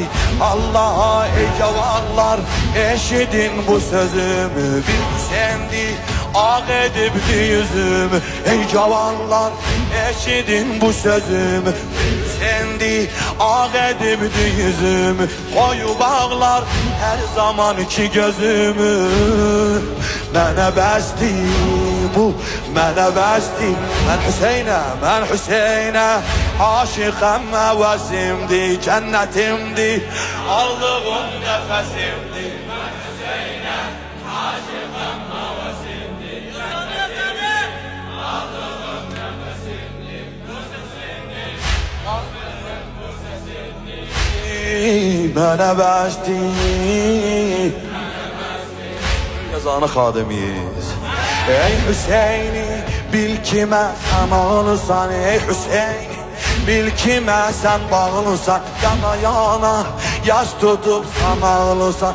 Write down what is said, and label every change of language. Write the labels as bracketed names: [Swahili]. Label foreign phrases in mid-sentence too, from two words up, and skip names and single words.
[Turkish] Allah'a ey cavanlar eşidin bu sözümü. Bir sendi ağ edipti yüzümü. Ey cavanlar eşidin bu sözümü. Bir sendi ağ edipti yüzümü. Koyu bağlar her zamanki gözümü. [Azerbaijani] Mənə bəsdi bu, mənə bəsdi. Mən Hüseynə, mən Hüseynə aşıqəm, əvəzimdi, cənnətimdi, aldığım nəfəsimdi. Mən Hüseynə aşıqəm, əvəzimdi, cənnətimdi, aldığım nəfəsimdi. Bu səsimdi, bu səsimdi. Mənə bəsdi yazanı xadimiyiz. [Turkish] Ey Hüseyin'i bil kime sen ağlısan. Ey Hüseyin'i bil kime sen bağlısan. Yana yana yaş tutup sana ağlısan.